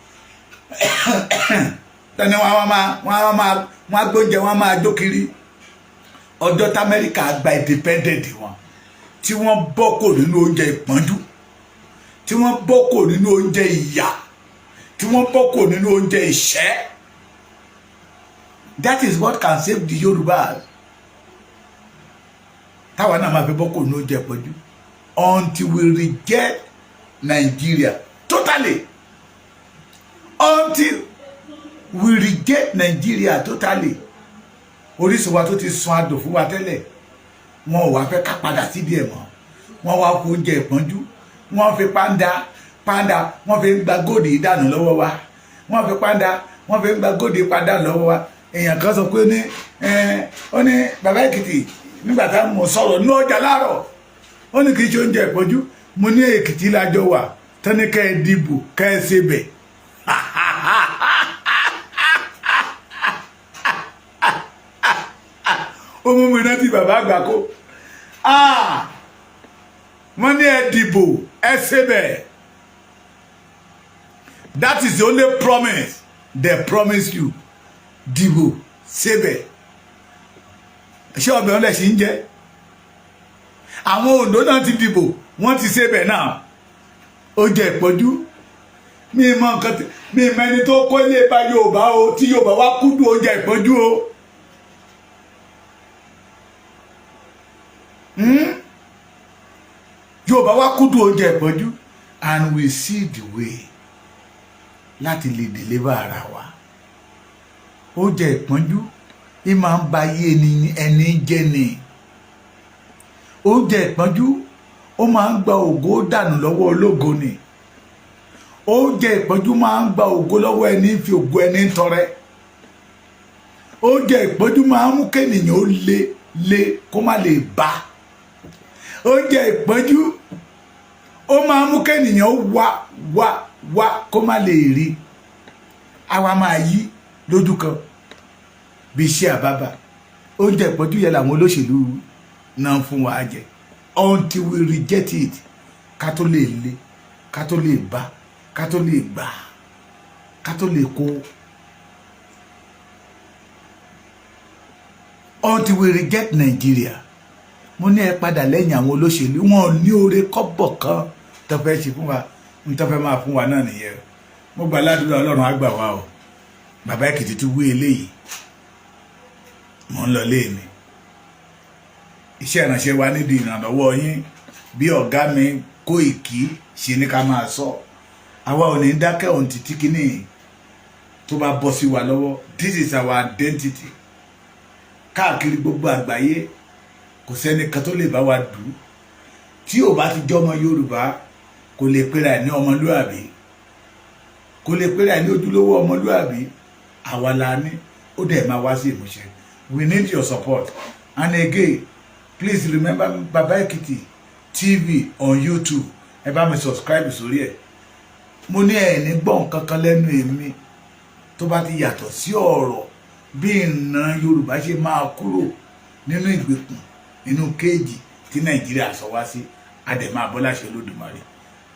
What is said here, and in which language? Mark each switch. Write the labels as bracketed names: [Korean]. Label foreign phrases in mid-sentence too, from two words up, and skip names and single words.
[Yoruba] Tẹ́ni wọ́n á gbóúnjẹ, wọ́n á máa jó kiri. Ọjọ́ t'Amẹ́ríkà gba independent wọn, tí wọ́n bọ́ kò nínú oúnjẹ ìpọ́njú, tí wọ́n bọ́ kò nínú oúnjẹ ìyà, tí wọ́n bọ́ kò nínú oúnjẹ ìṣẹ́. [English] That is what can save the Yorùbá. [Yoruba] Táwa náà máa fi bọ́ kò nínú oúnjẹ ìpọ́njú [English] until we reject Nigeria totally. Until we reject Nigeria totally. [Yoruba] Orísun wa tó ti sun adùn fún wa tẹ́lẹ̀, wọn ò wá fẹ́ ká padà síbi ẹ̀ mọ́. Wọ́n wá kó oúnjẹ ìpọ́njú, wọ́n fi pàǹdà wọ́n fi ń gba góòdì ìdànù lọ́wọ́ wa. Wọ́n fi pàǹdà wọ́n fi ń gba góòdì ìpadà lọ́wọ́ wa. Èèyàn kan sọ pé ó ní bàbá Èkìtì nígbà tá mo sọ̀rọ̀ ní ọjà láàárọ̀, ó ní kì í ṣe oúnjẹ ìpọ́njú. Mo ní Èkìtì lájọ wà, tẹ́ni kẹ́ ẹ dìbò kẹ́ ẹ ṣe bẹ̀. Ó mú mi rántí bàbá àgbà kó. Wọ́n ní ẹ dìbò ẹ ṣe bẹ̀. [English] That is the only promise they promise you. [Yoruba] Dìbò ṣe bẹ̀. Ṣé ọbẹ̀ wọn lẹ̀ ṣì ń jẹ́? Àwọn Oǹdó náà ti dìbò, wọ́n ti ṣe bẹ̀ náà. Ó jẹ ìpọ́njú. Mi mọ nǹkan tí mi mẹ́ni tó kọ́ ilé bá Yorùbá o, tí Yorùbá wá kúndùn ó jẹ ìpọ́njú o. Yorùbá wá kúndùn ó jẹ ìpọ́njú, [English] and we see the way [Yoruba] láti lè [English] deliver [Yoruba] ara wa. Ó jẹ ìpọ́njú, ì máa ń ba ayé ẹni jẹ́ ni. Ó jẹ ìpọ́njú, ó máa ń gba ògo dànù lọ́wọ́ ológo ni. Ó jẹ ìpọ́njú, máa ń gba ògo lọ́wọ́ ẹni fi ògo ẹni tọrẹ. Ó jẹ ìpọ́njú, máa ń mú kéèyàn ó lé kó má lè bá. Ó jẹ ìpọ́njú, ó máa ń mú kéèyàn ó wá kó má lè rí. Àwa máa yí lójú kan bí iṣẹ́ àbábà. Ó jẹ ìpọ́njú yẹn làwọn olóṣèlú náà fún wa jẹ. [English] Until we reject it, [Yoruba] ká tó lè lé, ká tó lè bá, ká tó lè gbà, ká tó lè kó. [English] Until we reject Nigeria. [Yoruba] Mo ní ẹ padà lẹ́yìn àwọn olóṣèlú, wọn ò ní oore kọ́bọ̀ kan tó fẹ́ ṣe fún wa, ń tó fẹ́ máa fún wa náà nìyẹn. Mo gbà ládùúrà Ọlọ́run á gbà wá o. Bàbá Èkìtì tún wí eléyìí, mo ń lọ lé mi. Iṣẹ́ ìrànṣẹ́ wa nídìí ìrànlọ́wọ́ yín bí ọ̀gá mi Kóìkí ṣe ní ká máa sọ. Àwa ò ní dákẹ́ ohun títí kíní tó bá bọ́ sí wa lọ́wọ́. [English] This is our identity. [Yoruba] Káàkiri gbogbo àgbáyé kò sẹ́ni kan tó lè bá wa dù. Tí ò bá ti jẹ́ ọmọ Yorùbá kò lè pera ẹ̀ ní ọmọlúàbí, kò lè pera ẹ̀ ní ojúlówó ọmọlúàbí. Àwa la ní, ó dẹ̀ máa wá sí ìmúṣẹ. [English] We need your support. And again, please remember Baba Ekiti TV on YouTube. [Yoruba] Ẹ bá mi subscribe sórí ẹ̀. Mo ní ẹ̀ ní gbọ́ nǹkan kan lẹ́nu èmi tó bá ti yàtọ̀ sí ọ̀rọ̀ bí ìran Yorùbá ṣe máa kúrò nínú ìgbèkùn, nínú kéèjì tí Nàìjíríà sọ wá sí. Adẹ̀ máa bọ́ láṣẹ Olódùmarè.